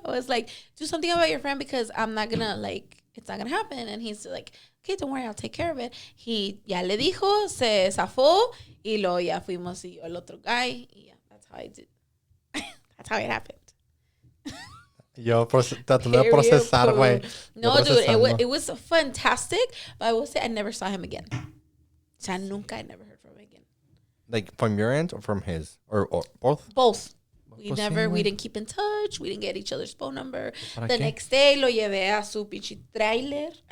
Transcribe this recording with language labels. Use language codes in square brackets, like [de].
[en] I was like, do something about your friend because I'm not gonna, like, it's not gonna happen. And he's like, okay, don't worry, I'll take care of it. [es] Ya le dijo, se zafó, y luego ya fuimos y yo el otro guy. [en] Y yeah, that's how I did. That's how it happened. [es] Yo tratando de procesar, güey. [en] No, dude, it was fantastic, but I will say I never saw him again. [es] O sea, nunca, [en] I never heard from him again. Like, from your end or from his? Or both? Both. [es] Pues [en] We didn't keep in touch. We didn't get each other's phone number. The [es] qué? [en] next day, [es] lo llevé a su pinche trailer.